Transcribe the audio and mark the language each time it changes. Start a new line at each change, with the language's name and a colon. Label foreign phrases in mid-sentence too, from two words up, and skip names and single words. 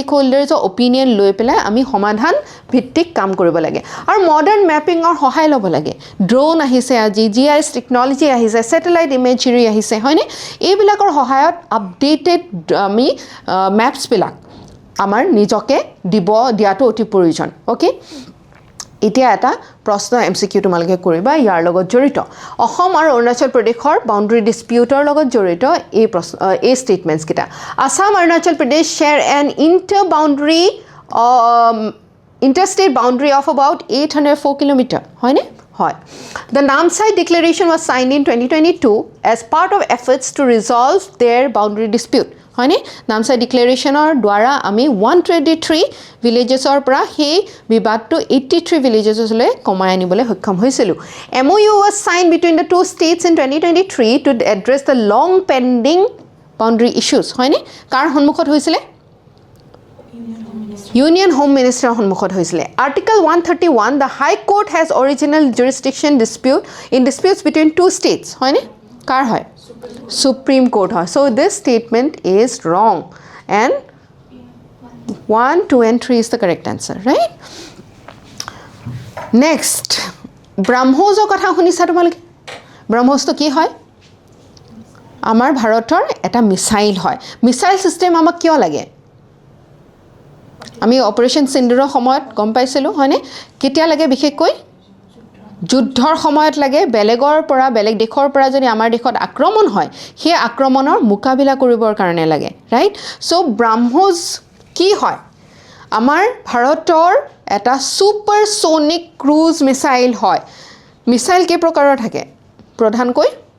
Assamese: হোল্ডাৰ্সৰ অপিনিয়ন লৈ পেলাই আমি সমাধান ভিত্তিক কাম কৰিব লাগে আৰু
English: modern mapping
Assamese: সহায় ল'ব লাগে ড্ৰোন আহিছে আজি
English: GIS technology
Assamese: আহিছে
English: satellite imagery
Assamese: আহিছে হয়নে এইবিলাকৰ সহায়ত আপডেটেড আমি ম্যাপছ বিলাক আমাৰ নিজকে দিয়াটো অতি প্ৰয়োজন ওকে এতিয়া এটা প্ৰশ্ন এমসিকিউ তোমালকে কৰিবা ইয়াৰ লগত জড়িত অসম আৰু অৰুণাচল প্ৰদেশৰ
English: boundary dispute
Assamese: লগত জড়িত এই স্টেটমেন্টস কিটা আসাম অৰুণাচল প্ৰদেশ
English: share an interstate boundary of about 804 kilometer
Assamese: হয়নে হয়
English: the Namsai declaration was signed in 2022 as part of efforts to resolve their boundary dispute
Assamese: হয়নে নামসাই ডিক্লেৰেশনৰ দ্বাৰা আমি 123 ভিলেজেছৰ পৰা হে বিবাদটো 83 ভিলেজেছলৈ কমাই আনিবলৈ সক্ষম হৈছিল
English: MOU was signed between the two states in 2023 to address the long pending boundary issues
Assamese: হয়নে কাৰ সন্মুখত হৈছিল
English: Union Home Minister
Assamese: সন্মুখত হৈছিল
English: Article 131 the High Court has original jurisdiction in disputes between two states
Assamese: হয়নে কাৰ হয়
English: Supreme Court হয় so this statement is wrong and 1 2 and 3 is the correct answer right next
Assamese: ব্ৰহ্মোছৰ কথা শুনিছা তোমালোকে ব্ৰহ্মোছটো কি হয় আমাৰ ভাৰতৰ এটা মিসাইল হয়
English: missile system
Assamese: আমাক কিয় লাগে আমি অপাৰেশ্যন সিন্দুৰৰ সময়ত গম পাইছিলোঁ হয়নে কেতিয়া লাগে বিশেষকৈ যুদ্ধৰ সময়ত লাগে বেলেগৰ পৰা বেলেগ দেশৰ পৰা যদি আমাৰ দেশত আক্ৰমণ হয় সেই আক্ৰমণৰ মোকাবিলা কৰিবৰ কাৰণে লাগে
English: right so
Assamese: ব্ৰাহ্মোছ কি হয় আমাৰ ভাৰতৰ এটা
English: supersonic cruise missile
Assamese: হয় মিসাইল কেই প্ৰকাৰৰ থাকে প্ৰধানকৈ